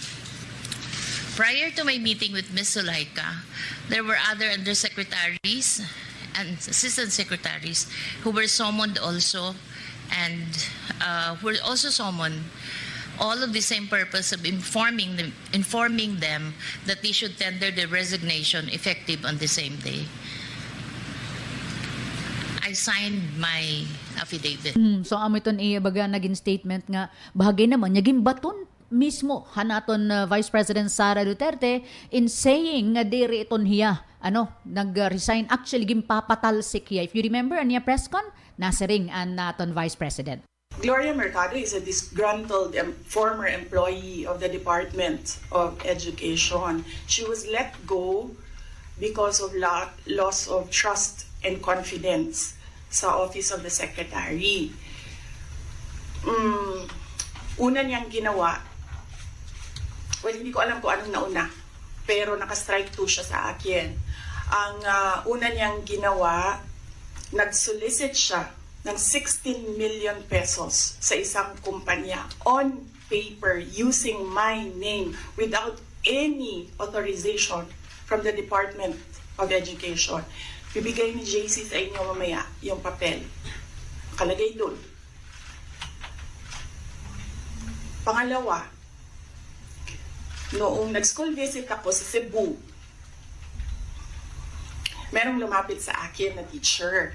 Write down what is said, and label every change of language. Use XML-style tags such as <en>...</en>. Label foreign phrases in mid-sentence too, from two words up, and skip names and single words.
<en>Prior to my meeting with Ms. Zulaika, there were other undersecretaries and assistant secretaries who were summoned also and were also summoned, all of the same purpose of informing them that they should tender their resignation effective on the same day. I signed my affidavit.</en> <war>So amiton baga naging statement nga bahagi naman naging baton mismo hanaton Vice President Sara Duterte</war> <en>in saying</en> <war>nga diri iton hiya nag-resign, actually gimpapatalsik hiya.</war> <en>If you remember</en> <war>aniya press con nasa ring an naton</war> <en>Vice President. Gloria Mercado is a disgruntled former employee of the Department of Education. She was let go because of loss of trust and confidence sa Office of the Secretary.</en> <tl>Una niyang ginawa, well, hindi ko alam kung anong nauna, pero naka-strike 2 siya sa akin. Ang una niyang ginawa, nag-solicit siya ng 16 million pesos sa isang kumpanya</tl> <en>on paper using my name without any authorization from the Department of Education.</en> <tl>Bibigay ni JC sa inyo mamaya yung papel. Nakalagay doon. Pangalawa, noong nag-school visit ako sa Cebu, merong lumapit sa akin na teacher.</tl>